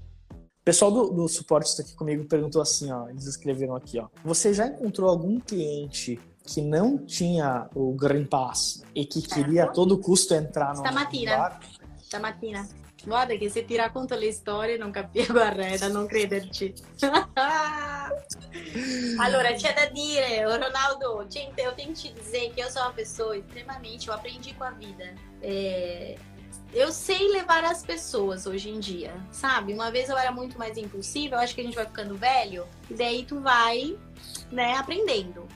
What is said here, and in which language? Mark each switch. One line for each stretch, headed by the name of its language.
Portuguese: O pessoal do suporte está aqui comigo perguntou assim, ó, eles escreveram aqui, ó. Você já encontrou algum cliente que não tinha o Green Pass e que queria a todo custo entrar no bar?
Italian: Stamattina. Guarda che se ti racconto le storie non capisco, guarda, è da non crederci. Allora, c'è da dire,
Portuguese: Ronaldo, gente, eu tenho que te dizer que eu sou uma pessoa extremamente, eu aprendi com a vida. Eu sei levar as pessoas hoje em dia, sabe? Uma vez eu era muito mais impulsiva, eu acho que a gente vai ficando velho, e daí tu vai né, aprendendo.